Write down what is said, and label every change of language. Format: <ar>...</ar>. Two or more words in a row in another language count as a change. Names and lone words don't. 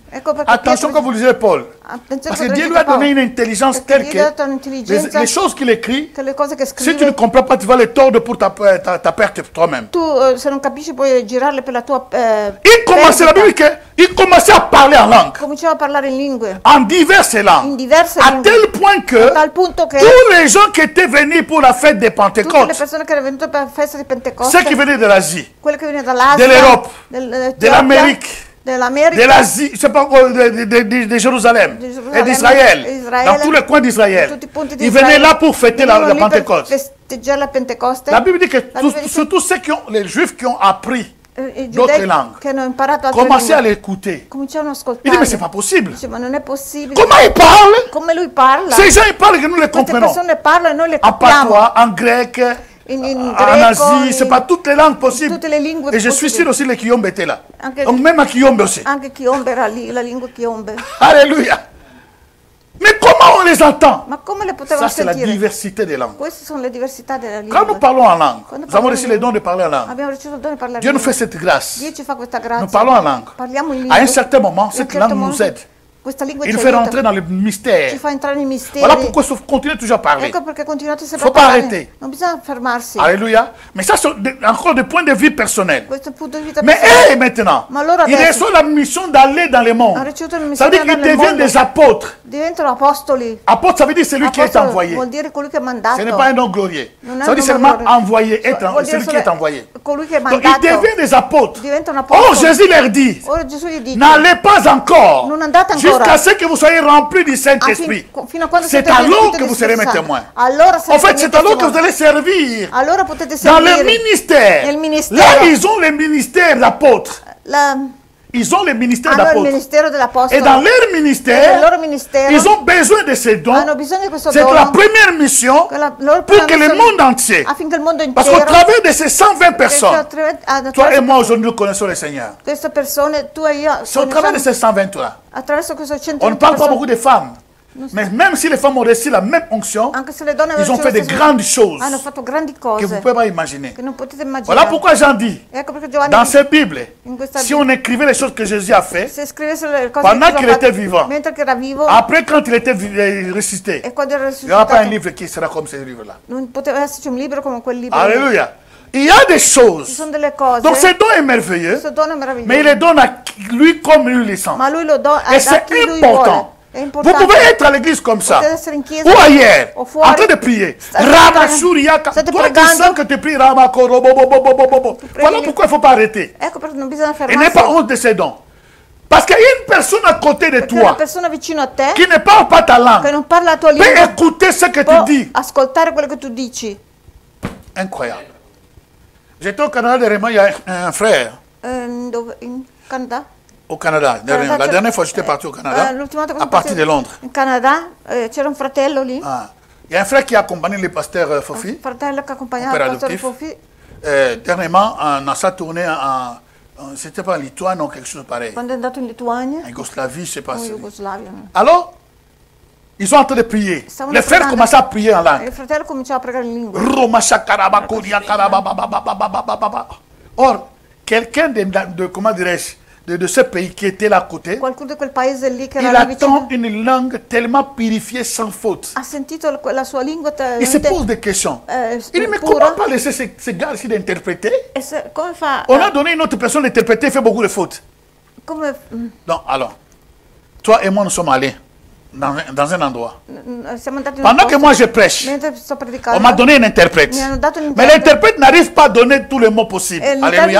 <fr>Attention quand vous lisez Paul. Parce que Dieu lui a donné une intelligence telle que les choses qu'il écrit, si tu ne comprends pas, tu vas les tordre pour ta perte toi-même. Il commençait, la Bible que Il commençait à parler en langue.</fr> <it>Cominciava a parlare in lingue.</it> <fr>En diverses langues.</fr> <it>In diverse</it> <fr>à</fr> <it>lingue.</it> <fr>tel point que</fr> <it>Tal punto che</it> <fr>tous les gens qui étaient venus pour la fête des</fr> <it>tutte le</it> <fr>Pentecôtes,</fr> <it>persone che erano venute per la festa di Pentecoste,</it> <fr>ceux qui venaient de l'Asie,</fr> <it>quelle che venivano dall'Asia,</it> <fr>de l'Europe,</fr> <it>dell'Etiopia,</it> <fr>de l'Amérique,</fr> <it>dell'America,</it> <fr>de l'Asie, je sais pas, de Jérusalem, et d'Israël, dans tous les coins d'Israël.</fr> <it>tutti i punti di</it> <fr>Ils venaient</fr> <it>Israele,</it> <fr>là pour fêter la</fr> <it>venivano lì per</it> <fr>Pentecôte.</fr> <it>festeggiare la Pentecoste.</it> <fr>La Bible dit que La Bible dit surtout ceux qui ont, les Juifs qui ont appris</fr> <it>I</it> <fr>d'autres</fr> <it>giudei</it> <fr>langues,</fr> <it>che hanno imparato altre</it> <fr>commençaient à</fr> <it>lingue</it> <fr>l'écouter.</fr> <it>cominciavano a</it> <fr>Il dit,</fr> <it>ascoltare.</it> <fr>mais c'est pas possible.</fr> <it>Dice, ma non è possibile.</it> <fr>Comment ils parlent?</fr> <it>Come lui parla?</it> <fr>Ces gens, ils parlent que nous les</fr> <it>Queste</it> <fr>comprenons.</fr> <it>persone parlano e noi le</it> <fr>En</fr> <it>capiamo.</it> <fr>patois, en grec,</fr> <it>In</it> <fr>en</fr> <it>greco,</it> <fr>Asie, c'est pas toutes les langues possibles.</fr> <it>tutte le lingue</it> <fr>Et je suis sûr</fr> <it>possibili.</it> <fr>aussi les Kiyombe étaient là.</fr> <it>Anche-</it> <fr>Donc même à Kiyombe aussi.</fr> <it>Anche Chiombe era lì, la lingua Chiombe.</it> <fr>Alléluia. Mais comment on les entend?</fr> <it>Ma come le potevano</it> <fr>Ça, c'est la</fr> <it>sentire?</it> <fr>diversité des langues.</fr> <it>Queste sono le diversità della</it> <fr>Quand nous</fr> <it>lingua.</it> <fr>parlons en langue,</fr> <it>Quando</it> <fr>nous avons</fr> <it>parliamo</it> <fr>reçu</fr> <it>in</it> <fr>les dons de parler en langue.</fr> <it>Abbiamo ricevuto il dono di parlare</it> <fr>Dieu</fr> <it>in</it> <fr>nous fait</fr> <it>lingua.</it> <fr>cette grâce.</fr> <it>Dio ci fa questa grazia.</it> <fr>Nous parlons en langue.</fr> <it>Parliamo in</it> <fr>À un</fr> <it>lingua.</it> <fr>certain moment,</fr> <it>In un</it> <fr>cette</fr> <it>certo</it> <fr>langue nous</fr> <it>modo,</it> <fr>aide.</fr> <it>questa lingua</it> <fr>Il</fr> <it>ci</it> <fr>nous fait rentrer</fr> <it>aiuta.</it> <fr>dans le mystère.</fr> <it>Ci fa entrare nei misteri.</it> <fr>Voilà pourquoi il faut continuer toujours à parler.</fr> <it>Ecco perché continuate sempre</it> <fr>Faut</fr> <it>a</it> <fr>pas</fr> <it>parlare.</it> <fr>arrêter.</fr> <it>Non bisogna fermarsi.</it> <fr>Alléluia. Mais ça, c'est encore des points de vue personnels.</fr> <it>Questo è un punto di vita</it> <fr>Mais</fr> <it>personale.</it> <fr>maintenant,</fr> <it>Ma loro</it> <fr>ils</fr> <it>adesso</it> <fr>reçoivent la mission d'aller dans le monde.</fr> <it>hanno ricevuto la</it> <fr>Ça veut dire</fr> <it>missione</it> <fr>qu'ils</fr> <it>nel</it> <fr>deviennent</fr> <it>mondo.</it> <fr>des apôtres.</fr> <it>Diventano apostoli.</it> <fr>Apôtre, ça veut dire celui qui est</fr> <it>Apostolo</it> <fr>envoyé.</fr> <it>vuol dire colui che è mandato.</it> <fr>Ce n'est pas un nom glorieux.</fr> <it>Non è</it> <fr>Ça veut dire</fr> <it>un</it> <fr>seulement</fr> <it>nome glorioso.</it> <fr>envoyé, être</fr> <it>Vuol dire</it> <fr>celui qui</fr> <it>solo</it> <fr>est envoyé.</fr> <it>colui che è</it> <fr>Donc ils</fr> <it>mandato.</it> <fr>deviennent des apôtres.</fr> <it>Diventano</it> <fr>Oh,</fr> <it>apostoli.</it> <fr>Jésus leur dit,</fr> <it>Ora Gesù gli dice:</it> <fr>n'allez pas encore</fr> <it>non andate ancora</it> <fr>jusqu'à ce que vous soyez remplis du Saint-Esprit.</fr> <it>fino a quando</it> <fr>C'est</fr> <it>siete</it> <fr>alors</fr> <it>rivestiti</it> <fr>que</fr> <it>di</it> <fr>vous serez mes</fr> <it>Spirito</it> <fr>témoins.</fr> <it>Santo. Allora</it> <fr>En</fr> <it>sarete</it> <fr>fait,</fr> <it>miei</it> <fr>c'est alors que</fr> <it>testimoni.</it> <fr>vous allez servir</fr> <it>Allora potete</it> <fr>dans le</fr> <it>servire</it> <fr>ministère.</fr> <it>nel ministero.</it> <fr>Là, ils ont le ministère d'apôtre.</fr> <it>La-</it> <fr>Ils ont le ministère</fr> <it>hanno il</it> <fr>d'apôtre.</fr> <it>ministero dell'apostolo.</it> <fr>Et dans leur</fr> <it>Nel</it> <fr>ministère,</fr> <it>loro ministero</it> <fr>ils ont besoin de ces dons.</fr> <it>hanno bisogno di questo</it> <fr>C'est</fr> <it>dono</it> <fr>la première mission</fr> <it>che la loro</it> <fr>pour que</fr> <it>prima</it> <fr>le</fr> <it>missione-</it> <fr>monde entier,</fr> <it>affinché il mondo</it> <fr>parce qu'au</fr> <it>intero</it> <fr>travers de ces 120 personnes,</fr> <it>attraverso</it> <fr>toi et moi aujourd'hui nous connaissons le Seigneur.</fr> <it>queste persone, tu e io,</it> <fr>C'est au travers de ces 120 là.</fr> <it>attraverso questo</it> <fr>On</fr> <it>120</it> <fr>ne parle pas</fr> <it>persone,</it> <fr>beaucoup des femmes. Mais même si les femmes ont reçu la même onction,</fr> <it>anche se le donne</it> <fr>ils ont fait de grandes choses</fr> <it>hanno fatto grandi</it> <fr>que vous ne</fr> <it>cose</it> <fr>pouvez pas imaginer.</fr> <it>che non potete immaginare.</it> <fr>Voilà pourquoi Jean dit,</fr> <it>Ecco perché Giovanni</it> <fr>dans cette Bible,</fr> <it>in questa</it> <fr>si on écrivait les choses que Jésus a fait,</fr> <it>se scrivesse le cose</it> <fr>pendant</fr> <it>che</it> <fr>qu'il</fr> <it>Gesù ha</it> <fr>était</fr> <it>fatto</it> <fr>vivant,</fr> <it>mentre che era vivo</it> <fr>après quand il était ressuscité,</fr> <it>e quando era</it> <fr>il n'y aura pas un</fr> <it>risuscitato</it> <fr>livre qui sera comme ce livre-là.</fr> <it>non poteva esserci un libro come quel libro.</it> <fr>Alléluia. Il y a des</fr> <it>Ci</it> <fr>choses.</fr> <it>sono delle cose.</it> <fr>Donc ce don est merveilleux,</fr> <it>Questo dono è meraviglioso.</it> <fr>mais il les donne à lui comme lui le sent.</fr> <it>Ma lui lo dona</it> <fr>Et</fr> <it>a</it> <fr>c'est</fr> <it>chi lui</it> <fr>important.</fr> <it>vuole. È</it> <fr>Vous</fr> <it>importante.</it> <fr>pouvez être à l'église comme ça,</fr> <it>Potete essere in chiesa</it> <fr>ou ailleurs,</fr> <it>o fuori.</it> <fr>en train de prier.</fr> <it>State Ramashuriaka. state</it> <fr>Toi qui</fr> <it>pregando.</it> <fr>sens que tu pries Ramakorobobobobobobo. Voilà pourquoi il ne faut pas arrêter.</fr> <it>Ecco perché non bisogna</it> <fr>Et n'aie</fr> <it>fermarsi.</it> <fr>pas honte de ces dons. Parce qu'il y a une personne à côté de</fr> <it>Perché una</it> <fr>toi</fr> <it>persona vicino a te</it> <fr>qui ne parle pas ta</fr> <it>che</it> <fr>langue</fr> <it>non parla la tua</it> <fr>peut</fr> <it>lingua</it> <fr>écouter ce que tu</fr> <it>può</it> <fr>dis.</fr> <it>ascoltare quello che tu dici.</it> <fr>Incroyable. J'étais au Canada dernièrement, il y a un frère</fr> <it>Dove? In Canada?</it> <fr>au Canada. La dernière fois, j'étais parti au Canada,</fr> <it>l'ultima volta</it> <fr>à partir de Londres.</fr> <it>In Canada c'era un fratello lì, Ah.</it> <fr>Il y a un frère qui accompagne le pasteur</fr> <it>un</it> <fr>Fofi.</fr> <it>fratello che accompagnava Opera il pastore</it> <fr>adoptif.</fr> <it>Fofi</it> <fr>Dernièrement, dans sa tournée, c'était pas en Lituanie ou quelque chose de pareil.</fr> <it>quando è andato in Lituania</it> <fr>En Yougoslavie, je sais pas</fr> <it>o in</it> <fr>si.</fr> <it>Jugoslavia.</it> <fr>Alors, ils sont en train de prier.</fr> <it>Stavano</it> <fr>Les frères</fr> <it>pregando.</it> <fr>commençaient à prier en</fr> <it>E</it> <fr>langue.</fr> <it>il fratello cominciava a pregare in lingua. Roma shakaraba kodia karaba ba ba ba ba ba ba ba ba ba.</it> <fr>Or, quelqu'un comment dirais-je, de ce pays qui était là à côté,</fr> <it>Qualcuno di quel paese lì che</it> <fr>il</fr> <it>era lì vicino</it> <fr>attend une langue tellement purifiée sans faute.</fr> <it>ha sentito la sua lingua</it> <fr>Il se pose des questions. Il dit, mais comment</fr> <it>pura.</it> <fr>pas laisser ces gars ici d'interpréter?</fr> <it>E come fa?</it> <fr>On a donné une autre personne d'interpréter, il fait beaucoup de fautes.</fr> <it>Come,</it> <fr>Donc, alors, toi et moi, nous sommes allés dans un endroit.</fr> <it>siamo andati in un</it> <fr>Pendant que</fr> <it>posto,</it> <fr>moi je prêche,</fr> <it>mentre sto</it> <fr>on</fr> <it>predicando,</it> <fr>m'a donné un interprète.</fr> <it>mi hanno dato un</it> <fr>Mais l'interprète n'arrive pas à donner tous les mots possibles.</fr> <it>e l'interprete</it> <fr>Alléluia.</fr>